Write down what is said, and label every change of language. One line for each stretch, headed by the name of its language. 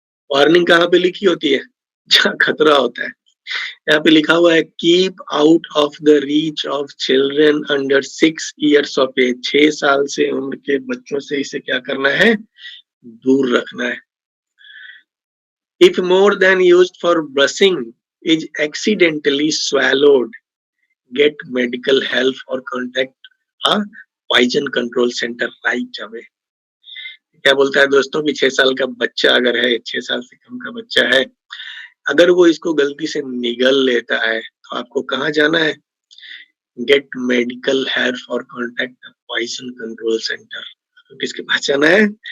Hindi: Warning कहाँ पे लिखी होती है? जहाँ खतरा होता है। यहाँ पे लिखा हुआ है
English: Keep out of the reach of children under 6 years of age.
Hindi: 6 साल से उम्र के बच्चों से इसे क्या करना है? दूर रखना है।
English: If more than used for brushing is accidentally swallowed, get medical help or contact a poison control center right away.
Hindi: क्या बोलता है दोस्तों कि 6 साल का बच्चा अगर है, 6 साल से कम का बच्चा है, अगर वो इसको गलती से निगल लेता है, तो आपको कहाँ जाना है?
English: Get medical help और contact poison control centre.
Hindi: तो किसके पास जाना है?